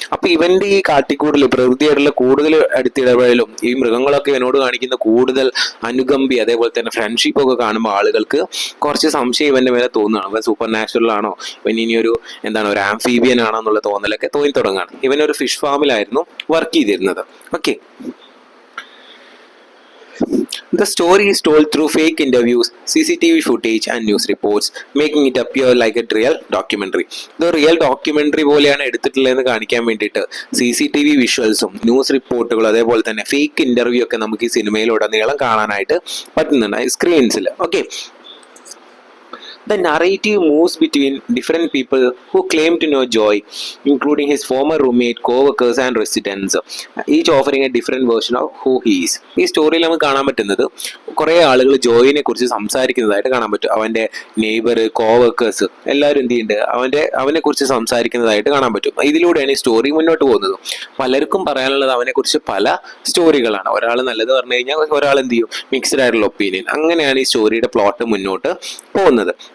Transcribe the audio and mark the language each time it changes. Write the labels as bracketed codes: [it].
[ml] അപ്പൊ ഇവന്റെ ഈ കാട്ടിക്കൂടൽ, പ്രകൃതിയായിട്ടുള്ള കൂടുതൽ അടുത്തിടപെടലും ഈ മൃഗങ്ങളൊക്കെ ഇവനോട് കാണിക്കുന്ന കൂടുതൽ അനുകമ്പി, അതേപോലെ തന്നെ ഫ്രണ്ട്ഷിപ്പ് ഒക്കെ കാണുമ്പോൾ ആളുകൾക്ക് കുറച്ച് സംശയം ഇവന്റെ മേലെ തോന്നുകയാണ്. ഇവൻ സൂപ്പർ നാച്ചുറൽ ആണോ, ഇവൻ ഇനി ഒരു ഒരു ആംഫീബിയൻ ആണോ എന്നുള്ള തോന്നലൊക്കെ തോന്നി തുടങ്ങുകയാണ്. ഇവനൊരു ഫിഷ് ഫാമിലായിരുന്നു വർക്ക് ചെയ്തിരുന്നത്. [en] Okay, the story is told through fake interviews, CCTV footage and news reports, making it appear like a real documentary. [ml] ഇത് റിയൽ ഡോക്യുമെന്ററി പോലെയാണ് എടുത്തിട്ടുള്ളതെന്ന് കാണിക്കാൻ വേണ്ടിയിട്ട് CCTV വിഷ്വൽസും ന്യൂസ് റിപ്പോർട്ടുകളും അതേപോലെ തന്നെ ഫേക്ക് ഇന്റർവ്യൂ ഒക്കെ നമുക്ക് ഈ സിനിമയിലുടനീളം കാണാനായിട്ട് പറ്റുന്നുണ്ട് സ്ക്രീൻസിൽ. [en] Okay, the narrative moves between different people who claim to know Joy, including his former roommate, co-workers and residents, each offering a different version of who he is. [ml] ഈ സ്റ്റോറിയിൽ നമുക്ക് കാണാൻ പറ്റുന്നത് കുറേ ആളുകൾ ജോയിനെ കുറിച്ച് സംസാരിക്കുന്നതായിട്ട് കാണാൻ പറ്റും. അവൻ്റെ നെയ്ബർ, കോവർക്കേഴ്സ് എല്ലാവരും എന്ത് ചെയ്യുന്നുണ്ട്, അവനെ കുറിച്ച് സംസാരിക്കുന്നതായിട്ട് കാണാൻ പറ്റും. ഇതിലൂടെയാണ് ഈ സ്റ്റോറി മുന്നോട്ട് പോകുന്നത്. പലർക്കും പറയാനുള്ളത് അവനെക്കുറിച്ച് പല സ്റ്റോറികളാണ്. ഒരാൾ നല്ലത് പറഞ്ഞു കഴിഞ്ഞാൽ ഒരാൾ എന്ത് ചെയ്യും, മിക്സ്ഡ് ആയിട്ടുള്ള ഒപ്പീനിയൻ. അങ്ങനെയാണ് ഈ സ്റ്റോറിയുടെ പ്ലോട്ട് മുന്നോട്ട് പോകുന്നത്.